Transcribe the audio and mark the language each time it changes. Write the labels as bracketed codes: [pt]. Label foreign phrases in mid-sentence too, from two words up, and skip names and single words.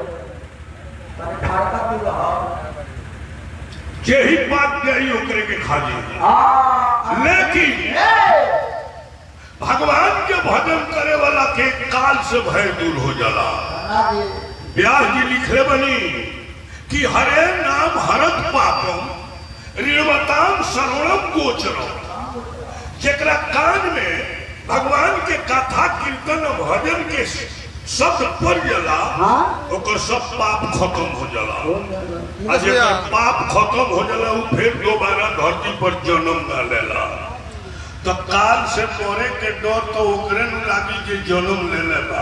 [bho] यही बात यही ओकरे के खा जाए। लेकिन भगवान के भजन करे वाला के काल से भय दूर हो जाला। व्यास जी लिखले बनी कि [sa] हरे नाम हरत पापम ऋणवताम सर्वणम गोचरम। [bho] जेकरा कान में भगवान के कथा कीर्तन भजन के शब्द पड़ जाला ओकर सब पाप खत्म हो जाला। जेकर पाप खत्म हो जाला वो फिर दोबारा धरती पर जन्म न लेला। तो काल से मरे के डर तो ओकरे न लागी जे जन्म ले ले बा।